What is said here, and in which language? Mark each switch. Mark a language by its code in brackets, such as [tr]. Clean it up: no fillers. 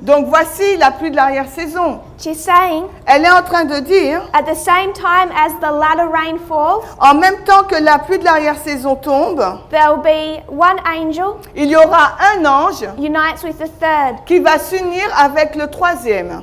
[fr] Donc voici la pluie de l'arrière-saison. [en] She's saying, [fr] Elle est en train de dire, [en] at the same time as the latter rain falls, [fr] en même temps que la pluie de l'arrière-saison tombe, [en] there will be one angel [fr] il y aura un ange [en] unites with the third. [fr] qui va s'unir avec le troisième.